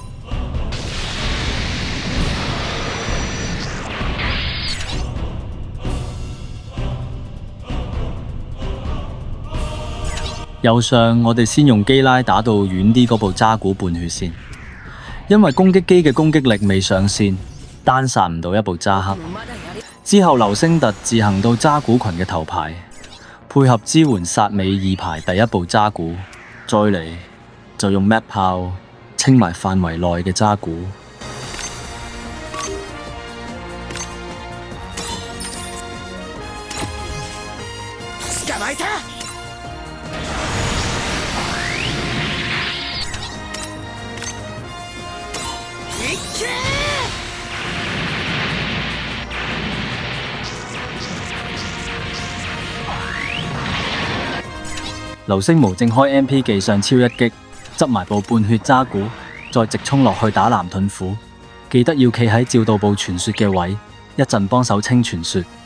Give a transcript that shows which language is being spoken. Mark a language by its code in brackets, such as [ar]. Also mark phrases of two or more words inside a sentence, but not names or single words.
[yue] 右上我哋先用基拉打到遠啲嗰部渣古半血先，因為攻擊機嘅攻擊力未上線，單殺唔到一部渣黑。之後流星突自行到渣古群嘅頭排，配合支援殺尾2排第一部渣古，再嚟就用 map 炮清埋範圍內嘅渣古。 [ja] 捕まえたいけ [yue] 流星無正開 MP 技上超一擊，執埋部半血渣古，再直衝落去打藍盾斧。記得要企喺照到部傳說嘅位，一陣幫手清傳說。